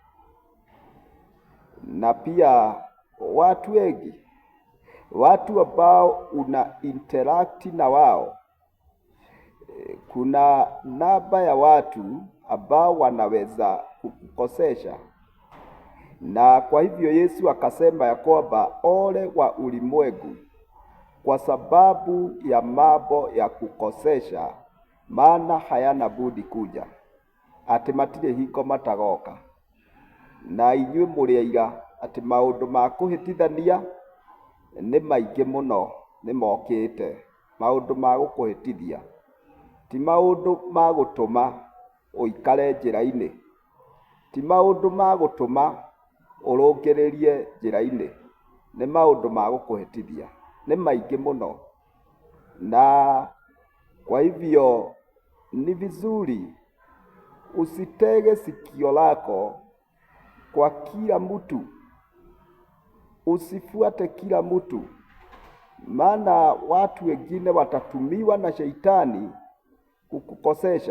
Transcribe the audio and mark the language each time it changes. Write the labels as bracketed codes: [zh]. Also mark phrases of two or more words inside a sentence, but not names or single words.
[sw] Na pia watu wengi, watu ambao una interact na wao, kuna namba ya watu ambao wanaweza kukukosesha. Na kwa hivyo Yesu akasema ya kwamba ole wa ulimwengu kwa sababu ya mambo ya kukosesha, maana hayana budi kuja. [ki] Ati matire hingo matagoka. Na inyuĩ mũrĩ aira ati maũndũ ma kũhĩtithania nĩ maingĩ mũno nĩ mokĩte. Maũndũ ma gũkũhĩtithia ti maũndũ ma gũtũma ũikare njĩra-inĩ, ti maũndũ ma gũtũma ũrũngĩrĩrie njĩra-inĩ, nĩ maũndũ ma gũkũhĩtithia, nĩ maingĩ mũno. [sw] Na kwa hivyo ni vizuri usitege sikio lako kwa kila mtu, usifuate kila mtu, maana watu wengine watatumiwa na Shetani kukukosesha.